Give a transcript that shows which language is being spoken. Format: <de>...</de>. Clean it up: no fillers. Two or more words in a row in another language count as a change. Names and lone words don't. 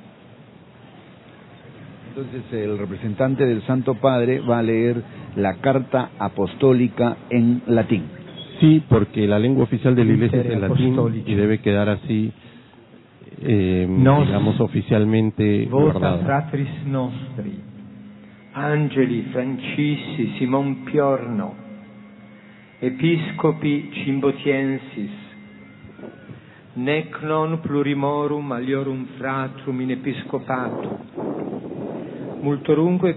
<es>Entonces el representante del Santo Padre va a leer la carta apostólica en latín. Sí, porque la lengua oficial de la Iglesia es el latín y debe quedar así, digamos, oficialmente guardado.</es> <la>Fratris nostri, Angeli Francisci Simon Piorno, Episcopi Cimbotiensis, nec non plurimorum aliorum fratrum in episcopato, multorumque</la>